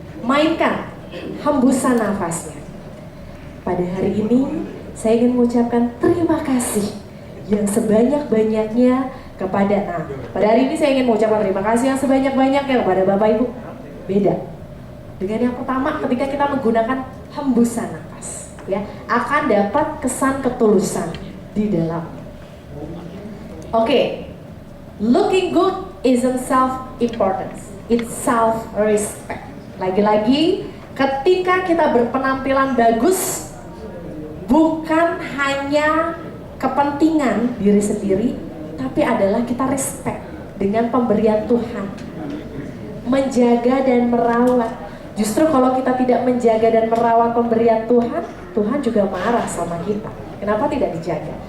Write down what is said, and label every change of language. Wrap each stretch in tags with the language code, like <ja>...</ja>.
<id>Mainkan hembusan nafasnya. Pada hari ini saya ingin mengucapkan terima kasih yang sebanyak-banyaknya kepada pada hari ini saya ingin mengucapkan terima kasih yang sebanyak-banyaknya kepada Bapak Ibu. Beda dengan yang pertama, ketika kita menggunakan hembusan nafas, ya, akan dapat kesan ketulusan di dalam. Oke.</id> <en>Looking good isn't self-importance, it's self-respect.</en> <id>Lagi-lagi, ketika kita berpenampilan bagus, bukan hanya kepentingan diri sendiri, tapi adalah kita respect dengan pemberian Tuhan. Menjaga dan merawat. Justru kalau kita tidak menjaga dan merawat pemberian Tuhan, Tuhan juga marah sama kita. Kenapa tidak dijaga?</id>